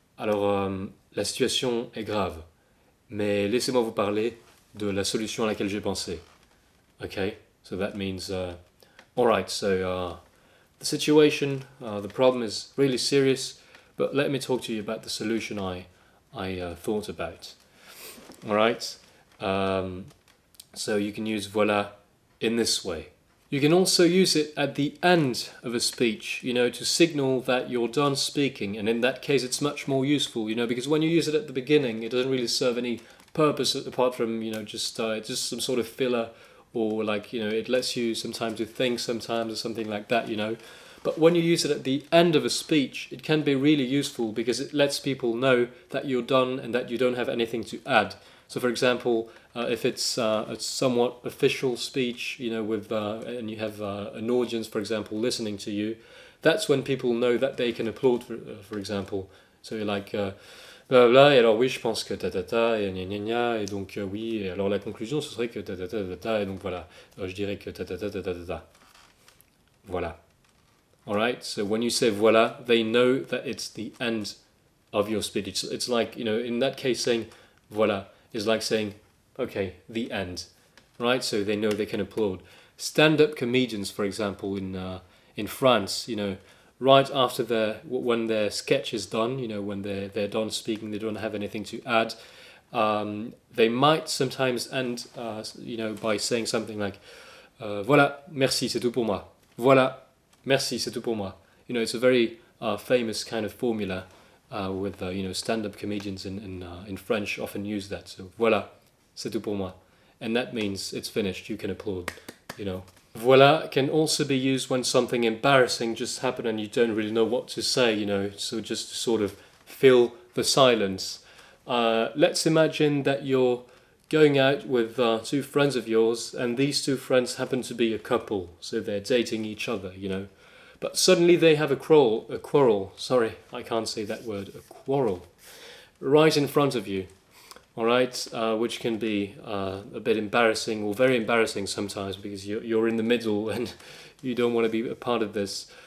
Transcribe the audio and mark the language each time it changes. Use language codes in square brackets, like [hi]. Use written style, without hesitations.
[fr] Alors la situation est grave, mais laissez-moi vous parler de la solution à laquelle j'ai pensé. [en] Okay, so that means all right. So the situation, the problem is really serious, but let me talk to you about the solution I thought about. All right. So you can use voilà in this way. You can also use it at the end of a speech, to signal that you're done speaking, and in that case it's much more useful, because when you use it at the beginning, it doesn't really serve any purpose apart from, just some sort of filler, or it lets you sometimes to think sometimes or something like that, But when you use it at the end of a speech, it can be really useful because it lets people know that you're done and that you don't have anything to add. So, for example, if it's a somewhat official speech, with and you have an audience, for example, listening to you, that's when people know that they can applaud, for example. So you're like, [fr] Blablabla, et alors oui, je pense que ta ta ta, et gna gna gna, et donc oui, et alors la conclusion ce serait que ta ta ta ta ta, et donc voilà. Je dirais que ta ta ta ta ta ta ta. Voilà. [en] Alright, so when you say voilà, they know that it's the end of your speech. It's like, in that case, saying voilà is like saying, okay, the end. Right, so they know they can applaud. Stand-up comedians, for example, in France, right after when their sketch is done, when they're done speaking, they don't have anything to add. They might sometimes end, by saying something like, [fr] voilà, merci, c'est tout pour moi. Voilà, merci, c'est tout pour moi. [en] It's a very famous kind of formula with stand-up comedians in French often use that. So [fr] voilà, c'est tout pour moi, [en] and that means it's finished. You can applaud. Voilà can also be used when something embarrassing just happened and you don't really know what to say. So just to sort of fill the silence. Let's imagine that you're going out with two friends of yours, and these two friends happen to be a couple, so they're dating each other, But suddenly they have a quarrel, sorry, I can't say that word, a quarrel, right in front of you, alright, which can be a bit embarrassing, or very embarrassing sometimes, because you're in the middle and you don't want to be a part of this.